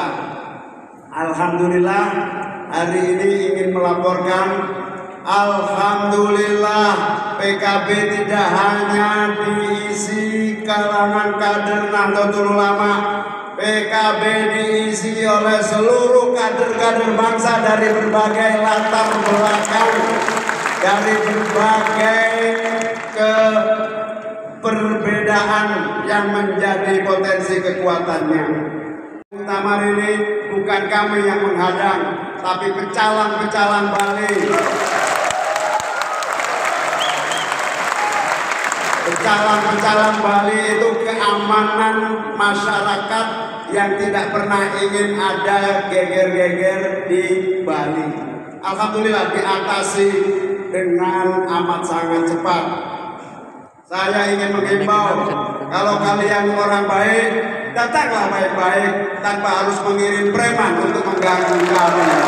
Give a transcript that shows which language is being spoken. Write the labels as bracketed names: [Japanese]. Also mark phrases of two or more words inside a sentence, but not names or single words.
[Indonesian] Alhamdulillah hari ini ingin melaporkan, alhamdulillah PKB tidak hanya diisi kalangan kader Nahdlatul Ulama, PKB diisi oleh seluruh kader-kader bangsa dari berbagai latar belakang, dari berbagai perbedaan yang menjadi potensi kekuatannya. Muktamar ini bukan kami yang menghadang, tapi pecalang-pecalang Bali. Pecalang-pecalang Bali itu keamanan masyarakat yang tidak pernah ingin ada geger-geger di Bali. Alhamdulillah diatasi dengan amat sangat cepat. Saya ingin menghimbau, kalau kalian orang baik, datanglah baik-baik tanpa harus mengirim preman untuk mengganggu kami.